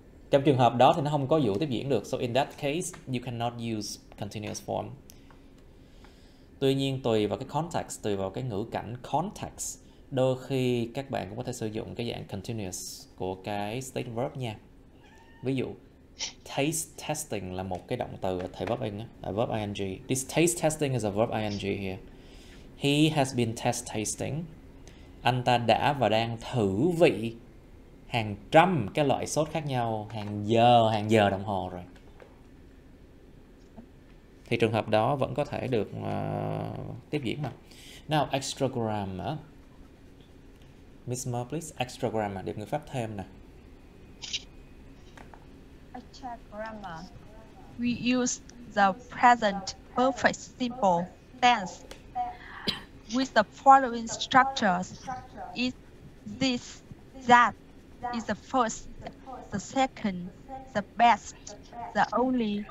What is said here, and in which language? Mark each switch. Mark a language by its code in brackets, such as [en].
[vi] Trong trường hợp đó thì nó không có vụ tiếp diễn được. [en] So in that case, you cannot use continuous form. [vi] Tuy nhiên tùy vào cái context, tùy vào cái ngữ cảnh context, đôi khi các bạn cũng có thể sử dụng cái dạng continuous của cái state verb nha. Ví dụ taste testing là một cái động từ thời verb ing. [en] This taste testing is a verb ing here. He has been test tasting. [vi] Anh ta đã và đang thử vị hàng trăm cái loại sốt khác nhau, hàng giờ đồng hồ rồi. Thì trường hợp đó vẫn có thể được tiếp diễn mà. [en] Now, extra grammar. Miss Mer, please. [vi] Extra grammar, điểm ngữ pháp thêm nè. [en] Extra grammar. We use the present perfect simple tense with the following structures. It this, that is the first, the second, the best, the only,